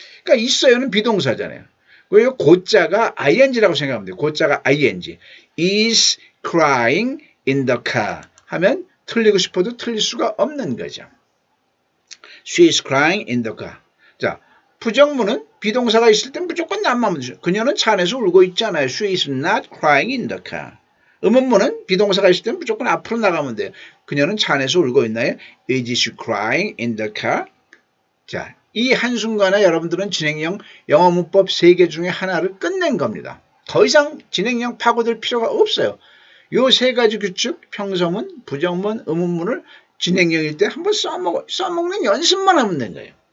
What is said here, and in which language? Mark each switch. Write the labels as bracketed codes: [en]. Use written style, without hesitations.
[ko] 그러니까 있어요는 비동사잖아요. 그리고 고자가 ing라고 생각하면 돼요. 고자가 ing. [en] is crying in the car [ko] 하면 틀리고 싶어도 틀릴 수가 없는 거죠. [en] She is crying in the car. [ko] 자, 부정문은 비동사가 있을 땐 무조건 남만 되죠. 그녀는 차 안에서 울고 있잖아요. [en] She is not crying in the car. [ko] 의문문은 비동사가 있을 땐 무조건 앞으로 나가면 돼요. 그녀는 차 안에서 울고 있나요? [en] Is she crying in the car? [ko] 자, 이 한순간에 여러분들은 진행형 영어 문법 3개 중에 하나를 끝낸 겁니다. 더 이상 진행형 파고들 필요가 없어요. 요 3가지 규칙, 평서문, 부정문, 의문문을 진행형일 때 한번 써먹는 연습만 하면 된 거예요.